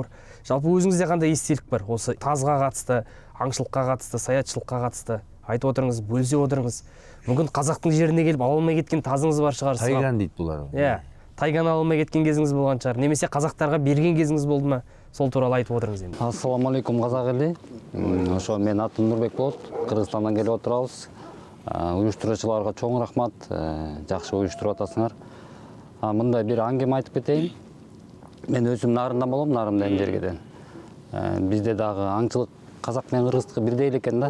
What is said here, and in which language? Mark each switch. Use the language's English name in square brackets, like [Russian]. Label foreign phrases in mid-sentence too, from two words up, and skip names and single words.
[Kazakh] Жалпы өзіңізде қандай естелік бар? Осы тазға қатысты, аңшылыққа қатысты, саятшылыққа қатысты айтып отырыңыз, бөлісе отырыңыз. Мүмкін қазақтың жеріне келіп ала алмай кеткен тазыңыз бар шығар. Тайган дейді бұлар. Иә, тайганы ала алмай кеткен кезіңіз болған шығар. Немесе қазақтарға берген кезіңіз болды ма? Сол туралы айтып отырыңыз енді. Ассалаумағалейкум қазақ елі. [Kyrgyz] Ошо мен атым Нұрбек болот. Кыргызстандан келип отурабыз. Уюштуруучуларга чоң рахмат. Жакшы уюштуруп атасыңар. Мындай бир аңгеме айтып кетейин. Мен өзүм Нарындан болом, Нарын деген жергеден. Бизде дагы аңчылык казак менен кыргыздыкы бирдей эле экен да.